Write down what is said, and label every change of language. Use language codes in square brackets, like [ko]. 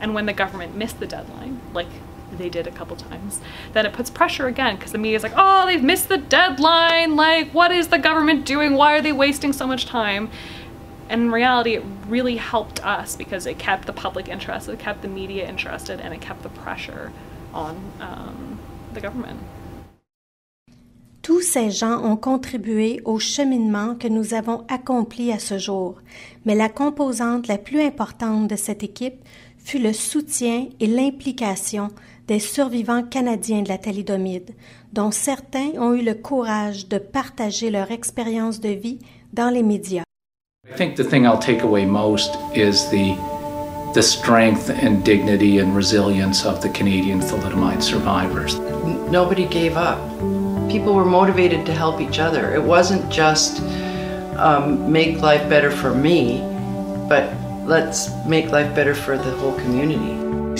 [en] And when the government missed the deadline, like they did a couple times, then it puts pressure again, because the media's like, oh, they've missed the deadline, like what is the government doing, why are they wasting so much time? And in reality, it really helped us because it kept the public interested, it kept the media interested, and it kept the pressure on the government. [fr] Tous ces gens ont contribué au cheminement que nous avons accompli à ce jour, mais la composante la plus importante de cette équipe fut le soutien et l'implication des survivants canadiens de la thalidomide, dont certains ont eu le courage de partager leur expérience de vie dans les médias. [en] I think the thing I'll take away most is the strength and dignity and resilience of the Canadian thalidomide survivors. Nobody gave up. People were motivated to help each other. It wasn't just make life better for me, but let's make life better for the whole community.